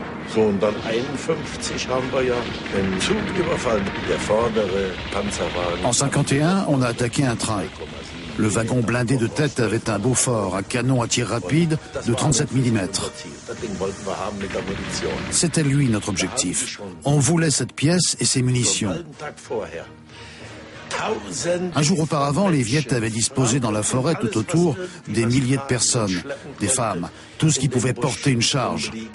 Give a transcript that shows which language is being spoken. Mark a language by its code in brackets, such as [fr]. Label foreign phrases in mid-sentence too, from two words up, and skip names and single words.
[de] So, und dann 51 haben wir ja einen Zug überfallen, der vordere Panzerwagen. [fr] En 51, on a attaqué un train. Le wagon blindé de tête avait un Beaufort, un canon à tir rapide de 37 mm. C'était lui notre objectif. On voulait cette pièce et ses munitions. Un jour auparavant, les Viettes avaient disposé dans la forêt tout autour des milliers de personnes, des femmes, tout ce qui pouvait porter une charge.